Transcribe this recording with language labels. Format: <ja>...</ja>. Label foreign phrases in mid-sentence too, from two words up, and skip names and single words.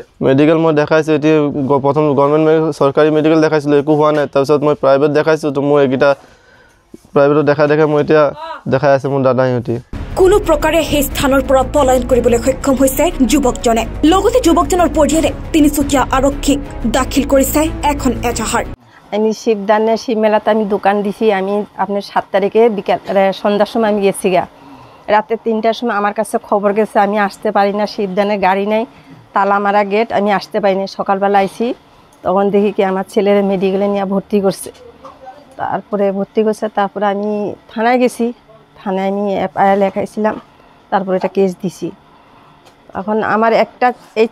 <as>মেডিকেল মই দেখাইছোঁ এতিয়া প্ৰথম গভৰ্ণমেণ্ট চৰকাৰী মেডিকেল দেখাইছিলোঁ একো হোৱা নাই তাৰপিছত মই প্ৰাইভেট দেখাইছোঁ তো মোৰ এইকেইটা প্ৰাইভেটত দেখাই মই এতিয়া দেখাই আছে মোৰ দাদাহঁতি কোনো প্ৰকাৰে সেই স্থানৰ পৰা পলায়ন কৰিবলৈ সক্ষম হৈছে যুৱকজনে লগতে যুৱকজনৰ পৰিয়ালে তিনিচুকীয়া আৰক্ষীক দাখিল কৰিছে এখন এজাহাৰ</as> <bn>আমি শিবদানে শিবমেলাত আমি দোকান দিছি আমি আপনার 7 তারিখে বিকেল সন্ধ্যার সময় আমি গেছি গা রাতে 3টার সময় আমার কাছে খবর গেছে আমি আসতে পারি না শিবদানে গাড়ি নাই তালা মারা গেট আমি আসতে পারি না সকালবেলা আইছি তখন দেখি কি আমার ছেলের মেডিকেলে নিয়ে ভর্তি করছে তারপরে আমি থানায় গেছি থানায় আমি এফআইআর লেখাইছিলাম তারপরে এটা কেস দিছি এখন আমার একটা এই</bn>